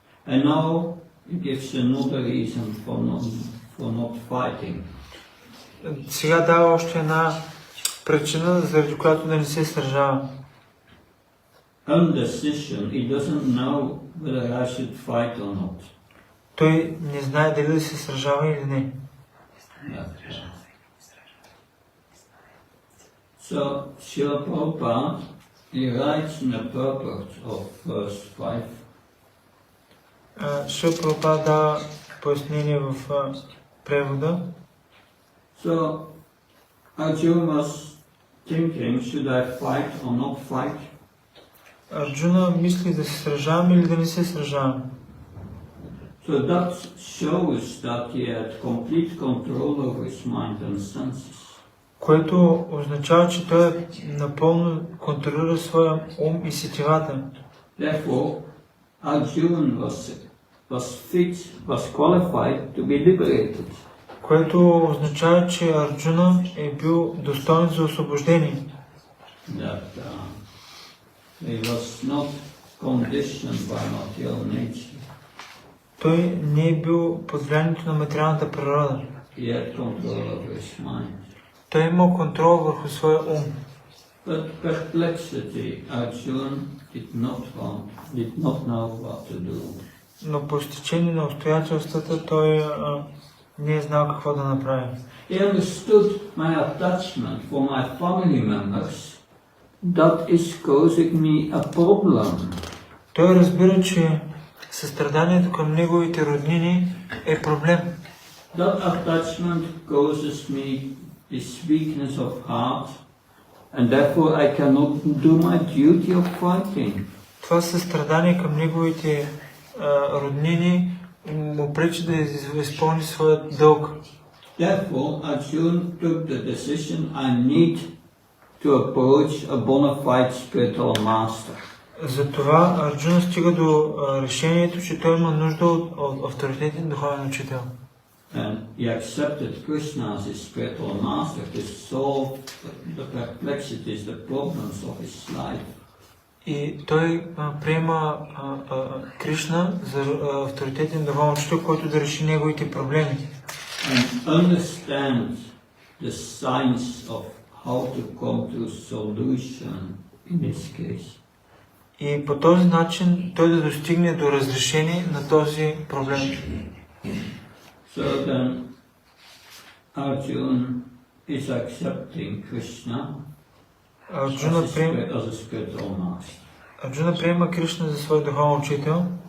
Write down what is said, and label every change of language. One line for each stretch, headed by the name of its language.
English: And now he gives another reason for not fighting.
Bulgarian: Сега дава още една причина, заради която да не се сражава.
English: Undecision, he doesn't know whether I should fight or not.
Bulgarian: Той не знае дали да се сражава или не.
English: So, Srila Prabhupada, he writes in the purport of verse 5.
Bulgarian: Шрила Прабхупада дава пояснение в превода.
English: So, Arjuna was thinking, should I fight or not fight?
Bulgarian: Арджуна мисли да се сражавам или да не се сражавам.
English: So that shows that he had complete control over his mind and senses.
Bulgarian: Което означава, че той напълно контролира своя ум и сетивата.
English: Therefore, Arjuna was qualified to be liberated.
Bulgarian: Което означава, че Арджуна е бил достоен за освобождение.
English: That he was not conditioned by material nature.
Bulgarian: Той не е бил под влиянието на материалната природа.
English: He had control over his mind.
Bulgarian: Той е имал контрол върху своя ум.
English: But perplexity, Arjuna did not know what to do.
Bulgarian: Но по стечение на обстоятелствата той не е знал какво да направи.
English: He understood my attachment for my family members. That is causing me a problem.
Bulgarian: Той разбира, че състраданието към неговите роднини е проблем.
English: That attachment causes me this weakness of heart, and therefore I cannot do my duty of fighting.
Bulgarian: Това състрадание към неговите роднини му пречи да изпълни своят дълг.
English: Therefore, Arjuna took the decision, I need to approach a bona fide spiritual master.
Bulgarian: Затова Арджуна стига до решението, че той има нужда от авторитетен духовен учител.
English: And he accepted Krishna as his spiritual master to solve the perplexities, the problems of his life.
Bulgarian: И той приема Кришна за авторитетен духовен учител, който да реши неговите проблеми.
English: And understand the science of how to come to a solution in this case.
Bulgarian: И по този начин той да достигне до разрешение на този проблем.
English: So then Arjuna is accepting Krishna as a spiritual master.
Bulgarian: Арджуна приема Кришна за свой духовен учител,